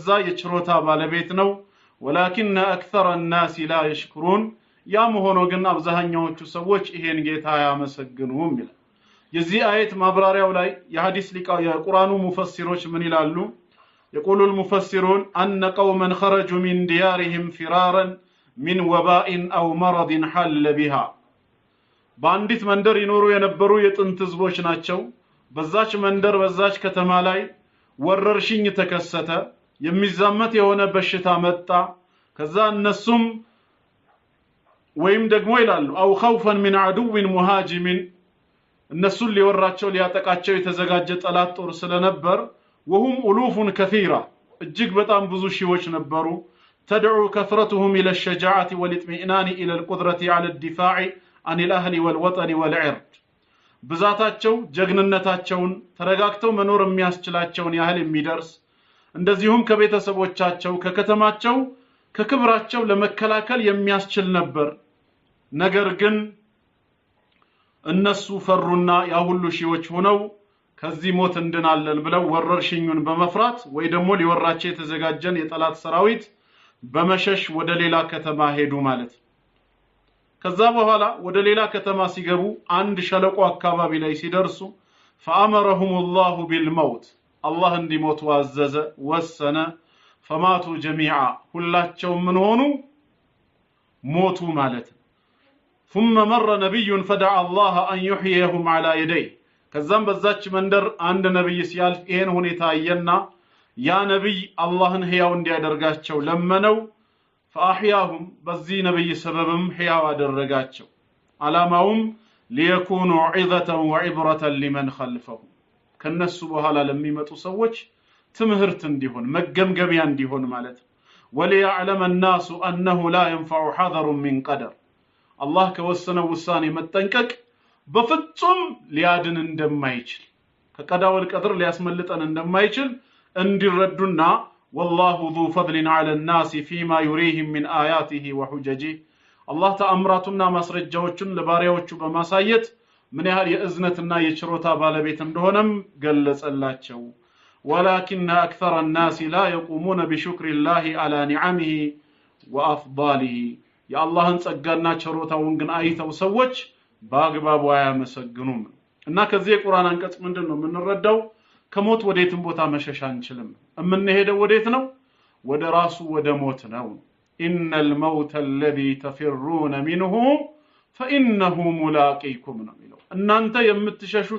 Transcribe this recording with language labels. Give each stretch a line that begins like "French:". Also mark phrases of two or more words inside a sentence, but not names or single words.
Amharic: የችሮታ ባለቤት ነው
Arabic: ولكن اكثر الناس لا يشكرون
Amharic: ያም ሆኖ ግን አብዛኛዎቹ ሰዎች ይሄን ጌታ ያመሰግኑም ይላል የዚህ አየት ማብራሪያው ላይ የሐዲስ ሊቃው የቁርአኑ ሙፈሲሮች ምን ይላሉ
Arabic: يقول المفسرون ان قوما خرجوا من ديارهم فرارا من وباء او مرض حل بها
Amharic: ባንዲት መንደር ይኖሩ የነበሩ የጥንት ህዝቦች ናቸው በዛች መንደር በዛች ከተማ ላይ ወረርሽኝ ተከሰተ የሚዛመት የሆነ በሽታ መጣ ከዛ እነሱም ወይም ደግሞ ይላሉ አው
Arabic: خوفا من عدو مهاجم
Amharic: እነሱን ሊወራቸው ሊያጠቃቸው የተዘጋጀ ጠላት ጦር ስለነበር
Arabic: وهم الوف كثيره
Amharic: እጅግ በጣም ብዙ ሺዎች ነበሩ
Arabic: تدعو كثرتهم الى الشجاعه والاطمئنان الى القدره على الدفاع عن الاهل والوطن والعرض
Amharic: ብዛታቸው ጀግንነታቸውን ተረጋግተው መኖር የሚያስችላቸውን ያህል የሚደርስ እንደዚሁም ከቤተሰቦቻቸው ከከተማቸው ከክብራቸው ለመከላከል የሚያስችል ነበር ነገር ግን እነሱ ፈሩና ያ ሁሉ ሺዎች ሆነው ከዚህ ሞት እንድናለን ብለው ወረርሽኙን በመፍራት ወይ ደግሞ ሊወራቸው የተዘጋጀን የጠላት ሰራዊት በመሸሽ ወደ ሌላ ከተማ ሄዱ ማለት ከዛ በኋላ ወደ ሌላ ከተማ ሲገቡ አንድ ሸለቆ አካባቢ ላይ ሲደርሱ
Arabic: فأمرهم الله بالموت
Amharic: الله እንዲሞቱ አዘዘ ወሰነ
Arabic: فماتوا جميعا
Amharic: ሁላቸው ምን ሆኑ ሞቱ ማለት ነው
Arabic: ثم مر نبي فدعا الله ان يحييهم على يديه
Amharic: ከዛም በዛች መንደር አንድ ነብይ ሲያልፍ ይሄን ሁኔታ አየና ያ ነብይ አላህን ህያው እንዲያደርጋቸው ለመነው فاحياهم በዚህ ነብይ ሰበብም ህያው አደረጋቸው አላማውም
Arabic: ليكونوا عظة وعبرة لمن خلفهم
Amharic: ከነሱ በኋላ ለሚመጡ ሰዎች ትምህርት እንዲሆን መገምገሚያ እንዲሆን ማለት
Arabic: وليعلم الناس انه لا ينفع حذر من قدر الله
Amharic: ከወሰነው ውሳኔ መጠንቀቅ በፍጹም ሊያድን እንደማይችል ከቀዳው القدر ሊያስመልጠን እንደማይችል እንዲረዱና
Arabic: والله ذو فضل على الناس فيما يريهم من آياته وحججه الله
Amharic: ተአምራቱና ማስረጃዎችን ለባሪያዎቹ በማሳየት ምን ያህል የእዝነትና የችሮታ ባለቤት እንደሆነም ገለጸላቸው
Arabic: ولكن أكثر الناس لا يقومون بشكر الله على نعمه وأفضاله يا الله
Amharic: ጸጋና ችሮታውን ግን አይተው ሰዎች በአግባቡ አያመሰግኑም እና ከዚህ የቁርአን አንቀጽ ምንድነው የምንረዳው ከሞት ወዴትም ቦታ መሸሽ አንችልም እምንሄደው ወዴት ነው ወደ ራሱ ወደ ሞት ነው
Arabic: إن الموت الذي تفرون منه فإنه ملاقيكم
Amharic: ነው የሚለው እናንተ የምትሸሹት